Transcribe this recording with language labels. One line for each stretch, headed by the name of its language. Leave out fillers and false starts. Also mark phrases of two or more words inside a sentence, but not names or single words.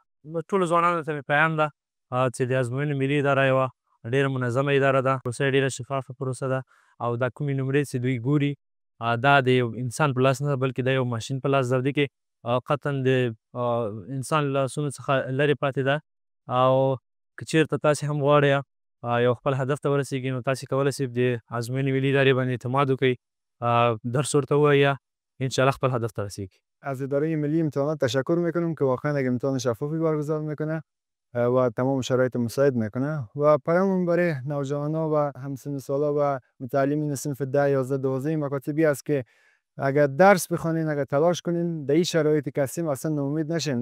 Pashto: ټولو ځوانانو ته مې پیام ده چې د ازموینو ملي اداره یوه ډېره منظمه اداره ده، پروسه یې ډېره شفافه پروسه ده او دا کومې نمرې چې دوی ګوري دا د یو انسان په لاس نه ده بلکې دا یو ماشین په لاس ده. دې کې قطعا د انسان لاسونو څخه لرې پاتې ده او که چېرته تاسې هم غواړئ یو خپل هدف ته ورسېږئ نو تاسې کولی شئ د ازموینې ملي ادارې باندې اعتماد وکړئ، درس ورته ووایئ، انشاءالله خپل هدف ته رسیږئ.
Persian: از اداره ملی امتحانات تشکر میکنم که واقعا یک امتحان شفافی برگزار میکنه و تمام شرایط مساعد میکنه و پیامم برای نوجوانا و همسن سالا و متعلمین صنف 10 11 12 مکاتبی است که اگر درس بخونین، اگر تلاش کنین، در این شرایطی که هستیم اصلا ناامید نشین.